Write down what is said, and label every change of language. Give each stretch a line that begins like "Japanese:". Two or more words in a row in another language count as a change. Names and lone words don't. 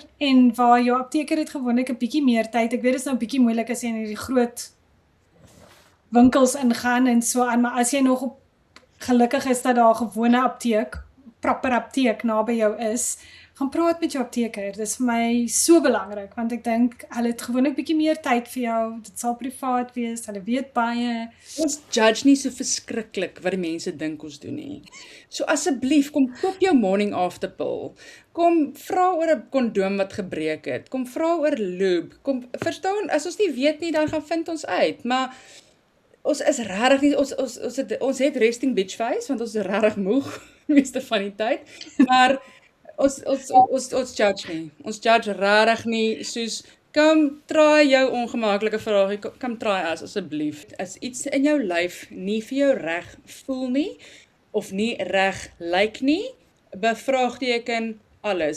Afrikaans: En waar jou apteker het gewoonlik 'n bietjie meer tyd. Ek weet dit is nou 'n bietjie moeilik as jy in hierdie groot winkels ingaan en so aan, maar as jy nog gelukkig is dat daar 'n gewone apteek, proper apteek naby jou is, gaan praat met jou apteker. Dit is vir my so belangrik, want ek dink hulle het gewoonlik bietjie meer tyd vir jou. Dit sal privaat wees, hulle weet baie. Ons judge nie so verskriklik wat die mense dink ons doen nie. So asseblief, kom koop jou
English: morning after pill.
Afrikaans: Kom vra oor 'n kondoom wat gebreek het. Kom vra oor lube. Kom verstaan, as ons nie weet nie, dan gaan vind ons uit. Maar ons is regtig nie, ons het
English: resting bitch face,
Afrikaans: want ons is regtig moeg meeste van die tyd. Maar ons judge nie. Ons judge regtig nie, soos kom try jou ongemaklike vragie, kom try asseblief. As iets in jou lyf nie vir jou reg voel nie, of nie reg lyk nie, bevraagteken alles.